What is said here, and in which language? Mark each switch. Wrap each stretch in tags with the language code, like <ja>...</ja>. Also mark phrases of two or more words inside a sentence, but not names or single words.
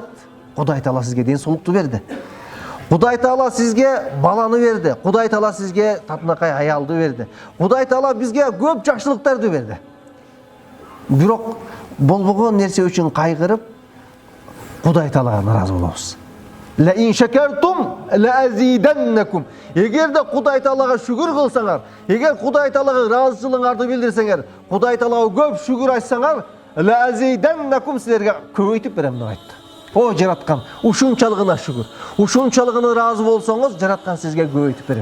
<ky>Кудай Таала сизге ден соолукту берди. Кудай Таала сизге баланы берди. Кудай Таала сизге татынакай аялды берди. Кудай Таала бизге көп жакшылыктарды берди. Бирок болбогон нерсе үчүн кайгырып, Кудай Таалага наразы болобуз.</ky> <ar>لئن شكرتم لأزيدنكم.</ar> <ky>Эгерде Кудай Таалага шүгүр кылсаңар, эгер Кудай Таалага ыраазычылыгыңарды билдирсеңер, Кудай Таалага көп шүгүр айтсаңар,</ky> <ar>لأزيدنكم,</ar> <ky>силерге көбөйтүп берем деп айтты. О жараткан, ушунчалыгына шүгүр. Ушунчалыгына ыраазы болсоңуз, жараткан сизге көбөйтүп берет.</ky>